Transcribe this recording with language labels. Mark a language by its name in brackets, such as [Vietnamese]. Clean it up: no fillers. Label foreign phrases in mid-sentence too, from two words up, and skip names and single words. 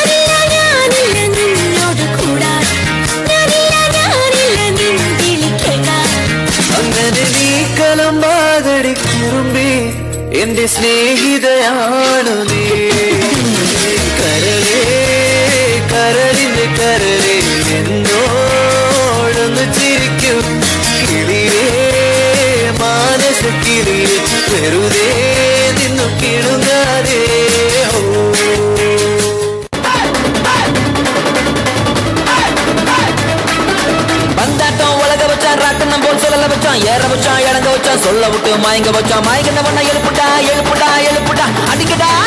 [Malayalam] അങ്ങനെ നീ കലമ്പാതടി കുറുമ്പി എന്റെ സ്നേഹിതയാണു നീ കരളേ കരളിന്റെ കരളെ എന്നോടൊന്ന് ചിരിക്കൂ കിളിയേ മാനസ കിളിയേ വെറുതെ നിന്നു കിടുങ്ങാതെ [Tamil] பந்தாட்டம் உலக வச்சான் ராட்டனம் போல் சொல்லல வச்சான் ஏற வச்சான் இறங்க வச்சான் சொல்ல விட்டு மயங்க வச்சான் மயங்கின பண்ண எழுப்புடா அடிக்கடா